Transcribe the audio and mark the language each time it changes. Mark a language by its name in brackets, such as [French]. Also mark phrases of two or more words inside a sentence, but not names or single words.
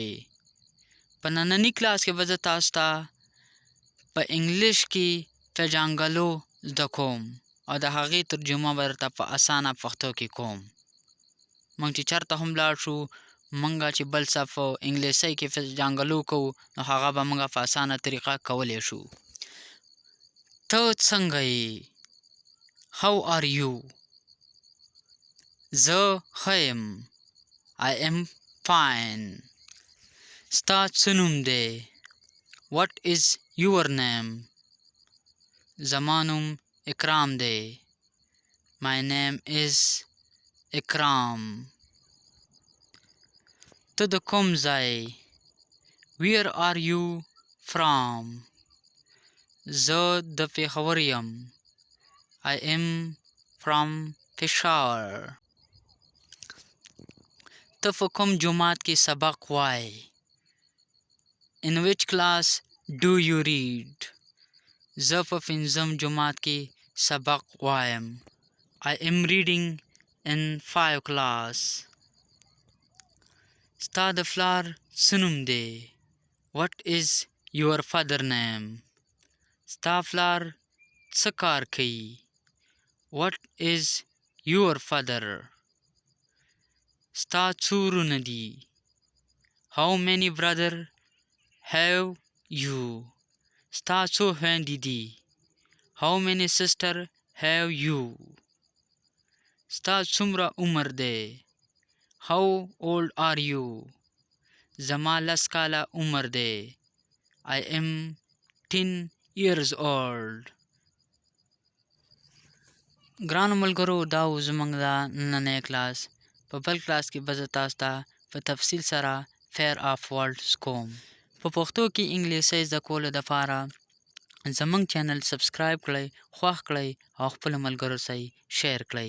[Pashto] په ننني کلاس کې به زه تاسو ته په انګلیش کې پیژانګلو زده کوم او د هغې ترجمه به درته په اسانه پښتو کې کوم. موږ چې چېرته هم لاړ شو منګه چې بل صف انګلیسي کې پیژانګلو کوو نو هغه به موږ په اسانه طریقه کولی شو. ته څنګه یې؟ [English] How are you؟ [Pashto] زه ښه یم. [English] I am fine. [Pashto] ستا څه نوم دی؟ [English] What is your name؟ [Pashto] زما نوم اکرام دی. [English] My name is اکرام. [Pashto] ته د کوم ځای؟ [English] Where are you from؟ [Pashto] زه د پېښور یم. [English] I am from Peshawar. [Pashto] ته په کوم جومات کې سبق وایې؟ [English] In which class do you read؟ [Pashto] زه په پنځم جومات کې سبق وایم. [English] I am reading in 5 class. [Pashto] ستا د پلار څه نوم دی؟ [English] What is your father name؟ [Pashto] ستا پلار څه کار کوي؟ [English] What is your father؟ [Pashto] ستا څو وروڼه دي؟ [English] How many brother have you؟ [Pashto] ستا څو خویندې دي؟ [English] How many sister have you؟ [Pashto] ستا څومره عمر دی؟ [English] How old are you؟ [Pashto] زما 10 کاله عمر دی. [English] I am 10 years old. [Pashto] ګرانو ملګرو دا و زموږ د نننی کلاس. په بل کلاس کې به زه تاسو ته په تفصیل سره [English] pair of words [Pashto] کوم. په پښتو کې انګلیسي زده کولو دپاره زموږ چینل سبسکرایب کړئ، خوښ کړئ او خپلو ملګرو سره شیر کړئ.